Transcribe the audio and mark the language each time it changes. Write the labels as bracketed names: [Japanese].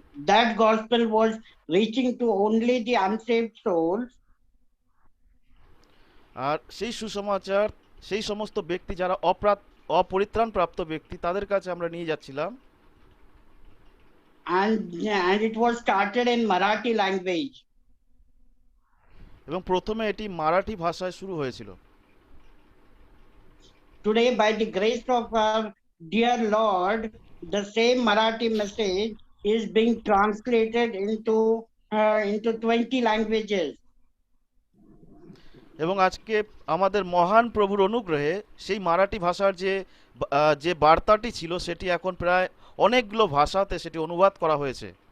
[English] That gospel was reaching to only the unsaved souls. [Bangla] আর সেই সুসমাচার সেই সমস্ত ব্যক্তি যারা অপরিত্রাণ প্রাপ্ত ব্যক্তি তাদের কাছে আমরা নিয়ে যাচ্ছিলাম। [English] And it was started in Marathi language. [Bangla] এবং প্রথমে এটি মারাঠি ভাষায় শুরু হয়েছিল। [English] Today, by the grace of our dear Lord, the same Marathi message is being translated into 20 languages. [Bangla] এবং আজকে আমাদের মহান প্রভুর অনুগ্রহে সেই মারাঠি ভাষার যে বার্তাটি ছিল সেটি এখন প্রায় অনেকগুলো ভাষাতে সেটি অনুবাদ করা হয়েছে।